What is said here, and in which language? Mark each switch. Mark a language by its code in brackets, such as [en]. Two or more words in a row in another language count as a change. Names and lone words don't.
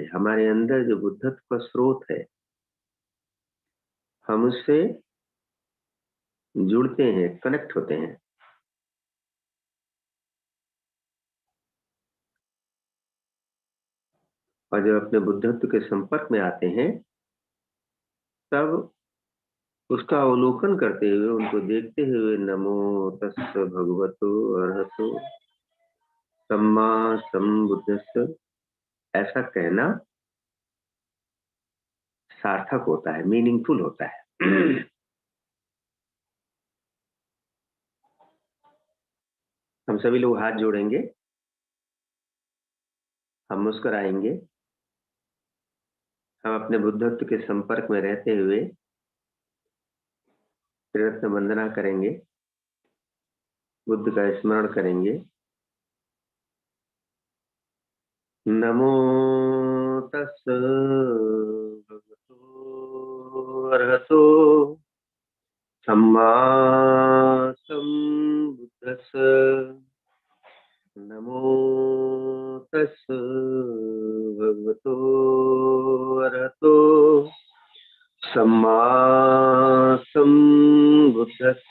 [hi] हमारे अंदर जो बुद्धत्व का स्रोत है, हम उससे जुड़ते हैं, कनेक्ट होते हैं। और जब अपने बुद्धत्व के संपर्क में आते हैं तब उसका अवलोकन करते हुए, उनको देखते हुए, [pi] नमो तस् भगवतो अरहतो सम्मा सम्बुद्धस्स, [hi] ऐसा कहना सार्थक होता है, मीनिंगफुल होता है। हम सभी लोग हाथ जोड़ेंगे, हम मुस्कुराएंगे, हम अपने बुद्धत्व के संपर्क में रहते हुए त्रिरत्न वंदना करेंगे, बुद्ध का स्मरण करेंगे। [pi] नमो तस् भगवतो अरहतो सम्मा सम्बुद्धस्स। नमो तस् भगवतो अरहतो सम्मा सम्बुद्धस्स।